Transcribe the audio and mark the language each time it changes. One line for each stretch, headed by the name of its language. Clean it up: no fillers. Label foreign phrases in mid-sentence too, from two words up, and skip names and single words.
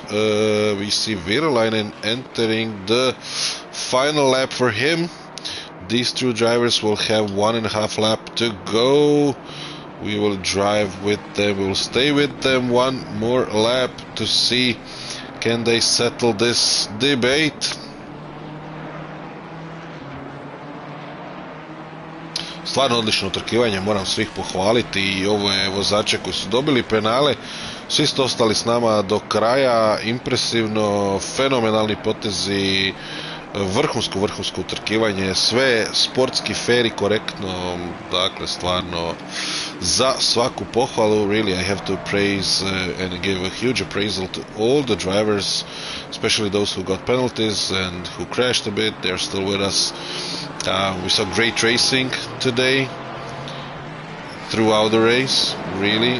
English: We see Virolainen entering the final lap for him. These two drivers will have 1.5 lap to go. We will drive with them, we will stay with them 1 more lap to see can they settle this debate.
Croatian: Stvarno odlično utrkivanje, moram svih pohvaliti i ove vozače koji su dobili penale, svi ste ostali s nama do kraja, impresivno, fenomenalni potezi, vrhunsko utrkivanje, sve sportski, fair i korektno, dakle stvarno za svaku pohvalu.
English: Really, I have to praise and give a huge appraisal to all the drivers, especially those who got penalties and who crashed a bit. They're still with us. We saw great racing today throughout the race, really.